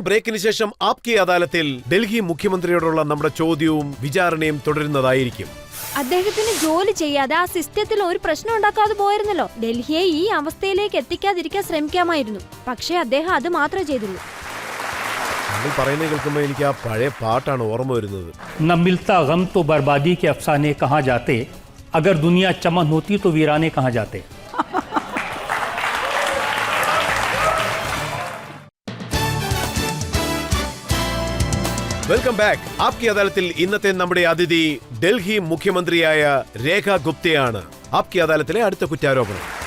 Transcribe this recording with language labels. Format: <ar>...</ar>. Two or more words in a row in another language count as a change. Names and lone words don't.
<ml>ബ്രേക്കിന് ശേഷം ആപ്കി അദാലത്തിൽ ഡൽഹി മുഖ്യമന്ത്രിയോടുള്ള നമ്മുടെ ചോദ്യവും വിചാരണയും തുടരുന്നതായിരിക്കും. അദ്ദേഹത്തിന് ജോലി ചെയ്യാതെ ആ സിസ്റ്റത്തിൽ ഒരു പ്രശ്നം ഉണ്ടാക്കാതെ പോയിരുന്നല്ലോ. ഡൽഹിയെ ഈ അവസ്ഥയിലേക്ക് എത്തിക്കാതിരിക്കാൻ ശ്രമിക്കാമായിരുന്നു. പക്ഷേ അദ്ദേഹം അത് മാത്രമേ ചെയ്തുള്ളൂ. നമ്മൾ പറയുന്നത് കേൾക്കുമ്പോൾ എനിക്ക് ആ പഴയ പാട്ടാണ് ഓർമ്മ വരുന്നത്.</ml> <hi>न मिलता गम तो बर्बादी के अफसाने कहाँ जाते, अगर दुनिया चमन होती तो वीराने कहाँ जाते।</hi> <en>welcome back.</en> <ml>ആപ്കി അദാലത്തിൽ ഇന്നത്തെ നമ്മുടെ അതിഥി ഡൽഹി മുഖ്യമന്ത്രിയായ രേഖ ഗുപ്തയാണ്. ആപ്കി അദാലത്തിലെ അടുത്ത കുറ്റാരോപണം.</ml>